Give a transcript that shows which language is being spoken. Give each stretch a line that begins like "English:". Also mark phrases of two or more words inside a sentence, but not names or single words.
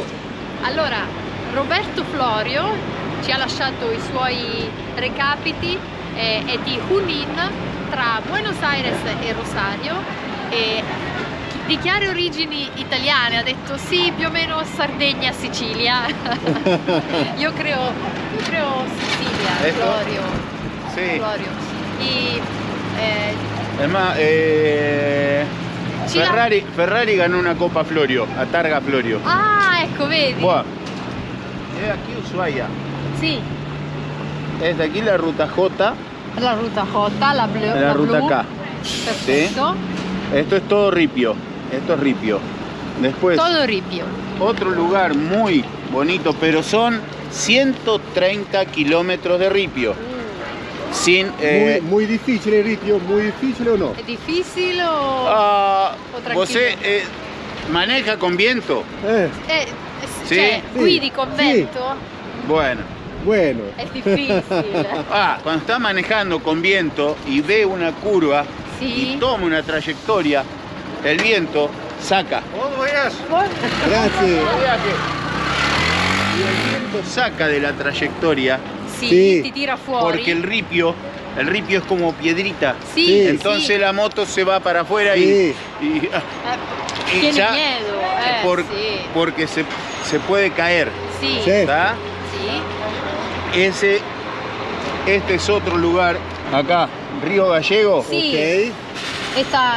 Italian: Allora, Roberto Florio ci ha lasciato i suoi recapiti, è di Junín, tra Buenos Aires e Rosario, e di chiare origini italiane, ha detto sì, più o meno Sardegna, Sicilia.
Spanish: io creo Sicilia, Florio. Sí. Florio. Y, además, Ferrari ganó una Copa Florio, a Targa Florio.
Italian: Ah, ecco, vedi?
Spanish: Buah. Es aquí Ushuaia.
Italian: Sì.
Spanish: Es de aquí la ruta J. La ruta J,
Italian: la blu.
Spanish: La ruta
Italian: blu.
Spanish: K.
Italian: Perfetto.
Spanish: ¿Sí? Esto es todo ripio. Esto es ripio. Después, Todo ripio. otro lugar muy bonito, pero son 130 kilómetros de ripio. Sin,
Italian: muy difficile il ripio, muy difficile o no? È difficile o tranquillo?
Spanish: ¿Vos maneja con viento?
Italian: Sì? Cioè, Sì. guidi con vento?
Spanish: Bueno. Bueno.
Italian: È difficile.
Spanish: Cuando está manejando con viento y ve una curva
Italian: Sì.
Spanish: y toma una trayectoria, el viento saca.
Italian: Grazie.
Spanish: Y el viento saca de la trayectoria
Italian: Sì, Sì. ti tira fuori.
Spanish: porque el ripio es como piedrita.
Italian: Sì, Sì.
Spanish: Entonces
Italian: sì.
Spanish: la moto se va para afuera Sí. y Tiene ya- miedo. Sì. porque se puede caer.
Italian: Sì. Sì.
Spanish: ¿Está?
Italian: Sì.
Spanish: Este es otro lugar, acá, Río Gallego.
Italian: Sì. Ok.
Spanish: Esta